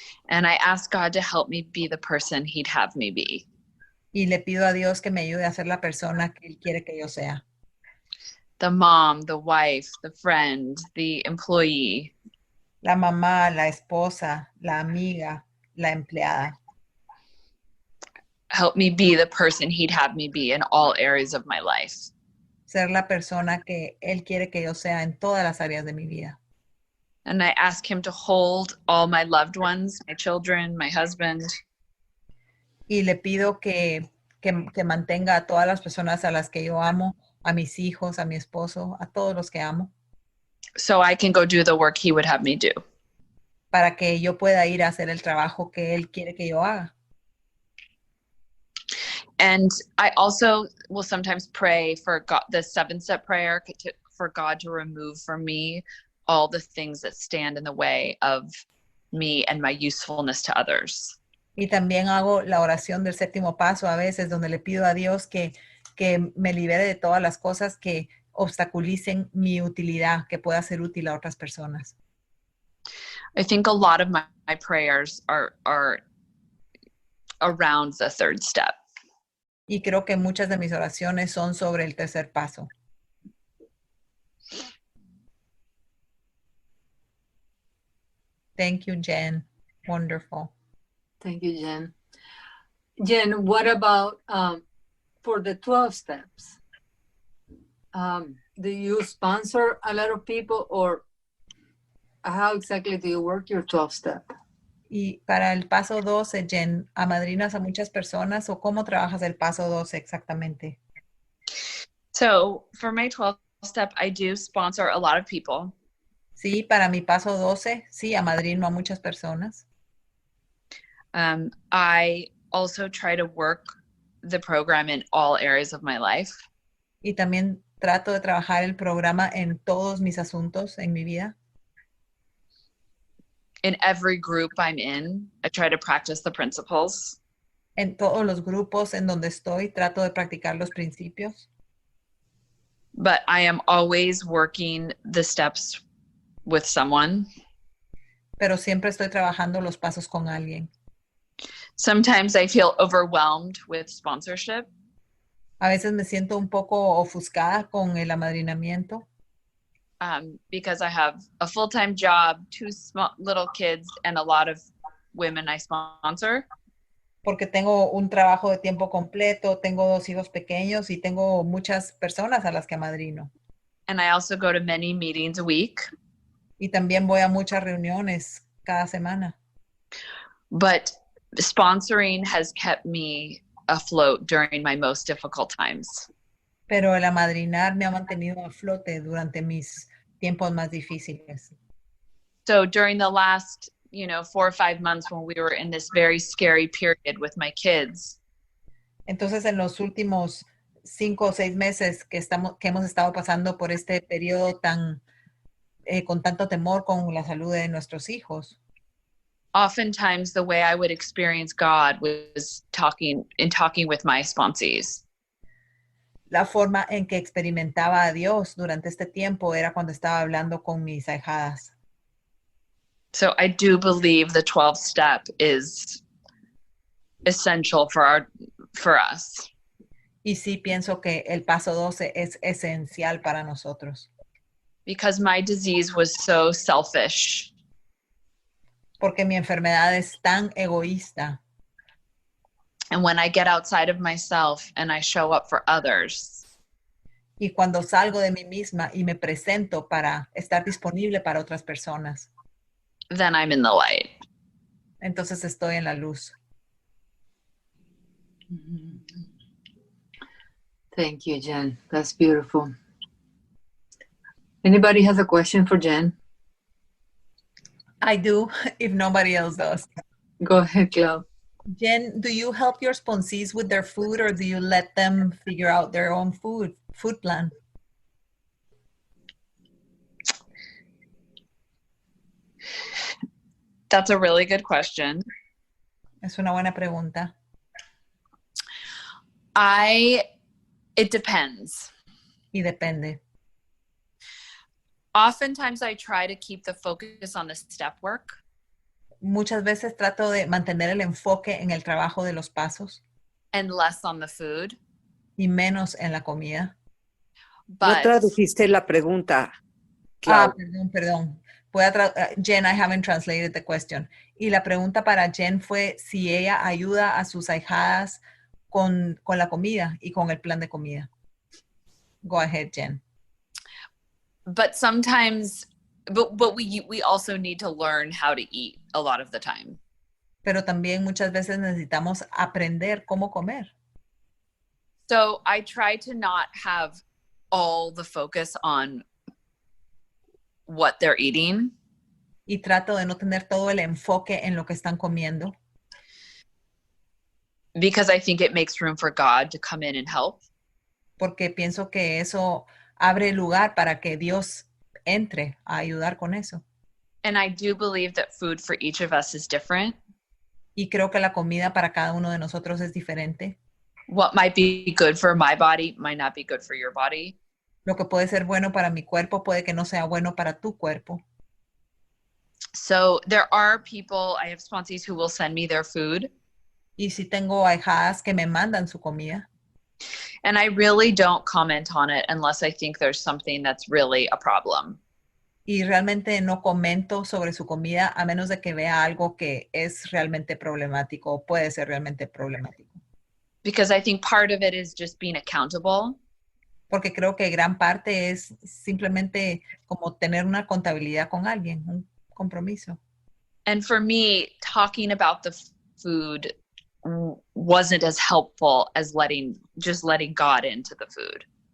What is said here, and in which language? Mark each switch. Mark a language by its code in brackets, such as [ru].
[en] And I ask God to help me be the person He'd have me be. [es] Y le pido a Dios que me ayude a ser la persona que Él quiere que yo sea. [en] The mom, the wife, the friend, the employee. [es] La mamá, la esposa, la amiga, la empleada. [en] Help me be the person He'd have me be in all areas of my life. [es] Ser la persona que Él quiere que yo sea en todas las áreas de mi vida. [en] And I ask Him to hold all my loved ones, my children, my husband. [es] Y le pido que mantenga a todas las personas a las que yo amo, a mis hijos, a mi esposo, a todos los que amo. [en] So I can go do the work He would have me do. [es] Para que yo pueda ir a hacer el trabajo que Él quiere que yo haga. [en] And I also will sometimes pray for God, the 7-step prayer, for God to remove from me all the things that stand in the way of me and my usefulness to others. [es] Y también hago la oración del 7º paso a veces, donde le pido a Dios que me libere de todas las cosas que obstaculicen mi utilidad, que pueda ser útil a otras personas. [en] I think a lot of my prayers are around the 3rd step. [es] Y creo que muchas de mis oraciones son sobre el 3er paso. [en] Thank you, Jen. Wonderful. Thank you, Jen. Jen, what about for the 12 steps? Do you sponsor a lot of people, or how exactly do you work your 12 step? [es] Y para el paso 12, Jen, ¿amadrinas a muchas personas o cómo trabajas el paso 12 exactamente? [en] So for my 12 step, I do sponsor a lot of people. [es] Sí, para mi paso 12, sí, amadrino a muchas personas. [en] I also try to work the program in all areas of my life. [es] Y también trato de trabajar el programa en todos mis asuntos en mi vida. [en] In every group I'm in, I try to practice the principles. [es] En todos los grupos en donde estoy, trato de practicar los principios. [en] but I am always working the steps with someone. [es] Pero siempre estoy trabajando los pasos con alguien. [en] Sometimes I feel overwhelmed with sponsorship. [es] A veces me siento un poco ofuscada con el amadrinamiento [en] Because I have a full-time job, 2 little kids, and a lot of women I sponsor. [es] porque tengo un trabajo de tiempo completo, tengo 2 hijos pequeños y tengo muchas personas a las que amadrino. [en] And I also go to many meetings a week. [es] Y también voy a muchas reuniones cada semana. [en] But sponsoring has kept me afloat during my most difficult times. [es] Pero el amadrinar me ha mantenido a flote durante mis tiempos más difíciles. [en] So during the last, 4 or 5 months when we were in this very scary period with my kids, [es] Entonces, en los últimos 5 o 6 meses que hemos estado pasando por este periodo con tanto temor con la salud de nuestros hijos, [en] oftentimes the way I would experience God was talking with my sponsees. [es] la forma en que experimentaba a Dios durante este tiempo era cuando estaba hablando con mis ahijadas. [en] So I do believe the 12th step is essential for us. [es] Y sí pienso que el paso 12 es esencial para nosotros. [en] Because my disease was so selfish. [es] Porque mi enfermedad es tan egoísta. [en] And when I get outside of myself and I show up for others, [es] y cuando salgo de mí misma y me presento para estar disponible para otras personas, [en] then I'm in the light. [es] entonces estoy en la luz. [en] Thank you, Jen. That's beautiful. Anybody has a question for Jen? I do, if nobody else does. Go ahead, Clau. Jen, do you help your sponsees with their food, or do you let them figure out their own food plan? That's a really good question. [es] Es una buena pregunta. [en] It depends. [es] Y depende. [en] Oftentimes I try to keep the focus on the step work. [es] Muchas veces trato de mantener el enfoque en el trabajo de los pasos. [en] And less on the food. [es] Y menos en la comida. No tradujiste la pregunta, Clau. Clau. Perdón. [en] Jen, I haven't translated the question. [es] Y la pregunta para Jen fue si ella ayuda a sus ahijadas con la comida y con el plan de comida. [en] Go ahead, Jen. But sometimes, but we also need to learn how to eat a lot of the time. [es] Pero también muchas veces necesitamos aprender cómo comer. [en] So I try to not have all the focus on what they're eating. [es] Y trato de no tener todo el enfoque en lo que están comiendo. [en] Because I think it makes room for God to come in and help. [es] Porque pienso que eso abre lugar para que Dios entre a ayudar con eso. [en] And I do believe that food for each of us is different. [es] Y creo que la comida para cada uno de nosotros es diferente. [en] What might be good for my body might not be good for your body. [es] Lo que puede ser bueno para mi cuerpo puede que no sea bueno para tu cuerpo. [en] So there are people, I have sponsees who will send me their food. [es] Y si tengo ahijadas que me mandan su comida. [en] And I really don't comment on it unless I think there's something that's really a problem. [es] Y realmente no comento sobre su comida a menos de que vea algo que es realmente problemático o puede ser realmente problemático. [en] Because I think part of it is just being accountable. [es] Porque creo que gran parte es simplemente como tener una contabilidad con alguien, un compromiso. [en] And for me, talking about the food wasn't as helpful as letting God into the food.